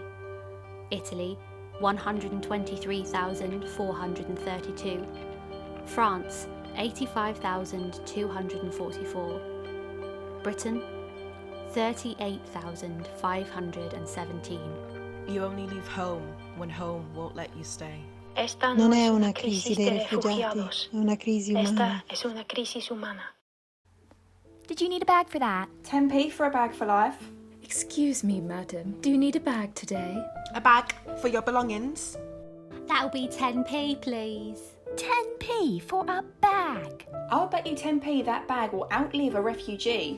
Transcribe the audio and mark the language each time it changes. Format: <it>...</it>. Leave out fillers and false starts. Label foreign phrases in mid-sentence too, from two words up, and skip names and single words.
<en>Italy, 123,432. France, 85,244. Britain, 38,517. You only leave home when home won't let you stay.</en> <es>Esta</es> <it>Non</it> <es>no</es> <it>è</it> <es>es una</es> <it>una crisi</it> <es>crisis</es> <it>dei</it> <es>de</es> <it>rifugiati,</it> <es>refugiados.</es> <it>è una crisi umana.</it> <es>Esta es una crisis humana.</es> <en>Did you need a bag for that? 10p for a bag for life. Excuse me, madam, do you need a bag today? A bag for your belongings. That'll be 10p, please. 10p for a bag. I'll bet you 10p that bag will outlive a refugee.</en>